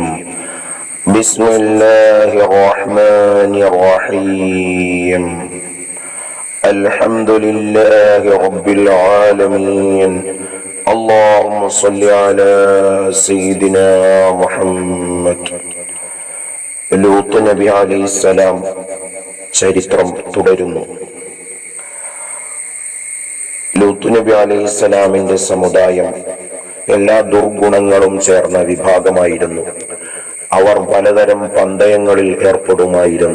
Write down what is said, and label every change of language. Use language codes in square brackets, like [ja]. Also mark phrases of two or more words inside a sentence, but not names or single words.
[ar] بسم الله الرحمن الرحيم. الحمد لله رب العالمين. اللهم صل على سيدنا محمد. [ml] ലൂത്ത് നബി അലൈഹിസ്സലാം ചരിത്രം തുടരുന്നു. ലൂത്ത് നബി അലൈഹിസ്സലാമിന്റെ സമുദായം എല്ലാ ദുർഗുണങ്ങളും ചേർന്ന വിഭാഗമായിരുന്നു. അവർ പലതരം പന്തയങ്ങളിൽ ഏർപ്പെടുമായിരുന്നു.